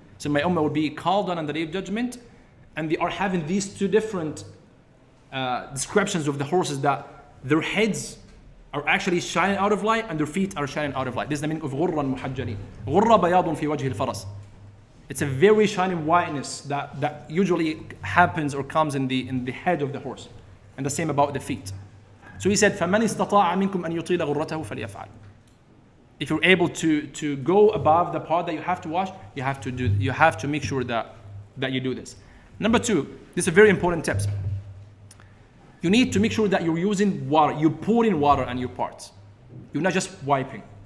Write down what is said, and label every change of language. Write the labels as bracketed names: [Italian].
[English] So my ummah will be called on the Day of Judgment, and they are having these two different descriptions of the horses, that their heads are actually shining out of light and their feet are shining out of light. This is the meaning of ghurran muhajjalin. [Arabic] Ghurra bayadun fi wajhi al-faras. [English] It's a very shining whiteness that usually happens or comes in the head of the horse. And the same about the feet. So he said, [Arabic] فَمَنِ اسْتَطَاعَ مِنْكُمْ أَنْ يُطِيلَ غُرَّتَهُ فَلْيَفْعَلْ. [English] If you're able to go above the part that you have to wash, you have to make sure that you do this. Number two, this is a very important tip. You need to make sure that you're using water. You're pouring water on your parts. You're not just wiping.